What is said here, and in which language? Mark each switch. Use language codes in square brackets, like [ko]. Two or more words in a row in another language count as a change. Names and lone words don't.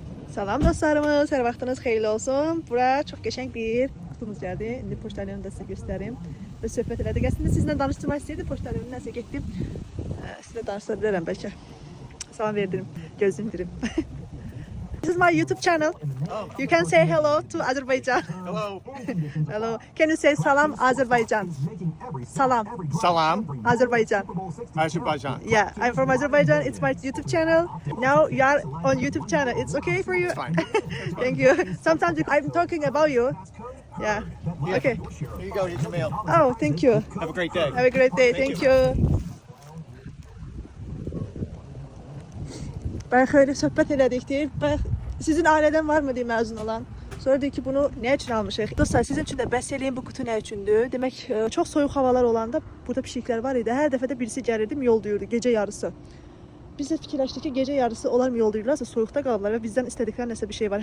[az] Salam dostlarımız, hər vaxtınız xeyirli olsun. Bura çox qəşəng bir kutumuz gəldi. İndi poçtalyonu da sizə göstərim və söhbət elədik. Əslində sizinlə danışdırmaq istəyirdim. Poçtalyonu nəsə getdim. Sizlə danışdıra bilərəm bəlkə. Salam verdim, gözləyirəm. [en] This is my YouTube channel. You can say hello to Azerbaijan. Hello. Hello. Can you say salam Azerbaijan? Salam Salam. Azerbaijan. Azerbaijan. Yeah, I'm from Azerbaijan. It's my YouTube channel. Now you are on YouTube channel. It's okay for you? It's fine. Thank you. Sometimes I'm talking about you. Yeah. Okay. Here you go. Here's your mail. Oh, thank you. Have a great day. Have a great day. Thank you. [az] Ben xeyli söhbət elədik deyir. Sizin ailədən varmı deyə məzun olan? Sonra deyir ki, bunu nə üçün almışıq? Dostlar, sizin üçün də bəhs eləyin bu qutu nə üçündür? Demək, çox soyuq havalar olanda burada pişiklər var idi. Hər dəfə də birisi gəlirdim, yol duyurdu gecə yarısı. Biz də fikirləşdik ki, gecə yarısı onlar mı yol duyurlarsa soyuqda qalırlar və bizdən istədikləri nəsə bir şey var.